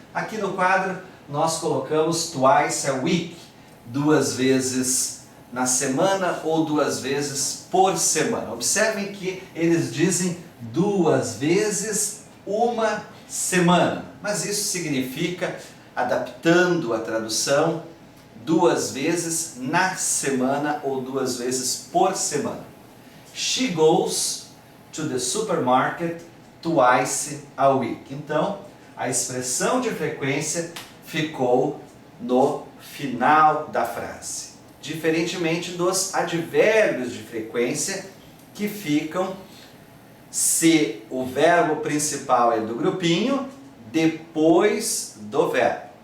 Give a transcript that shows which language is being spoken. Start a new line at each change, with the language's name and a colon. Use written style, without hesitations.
Portuguese: Aqui no quadro nós colocamos
English: twice a week,
Portuguese: 2 vezes na semana ou 2 vezes por semana. Observem que eles dizem 2 vezes uma semana, mas isso significa, adaptando a tradução, 2 vezes na semana ou 2 vezes por semana.
English: She goes to the supermarket twice a week.
Portuguese: Então, a expressão de frequência ficou no final da frase. Diferentemente dos advérbios de frequência, que ficam se o verbo principal é do grupinho, depois do verbo.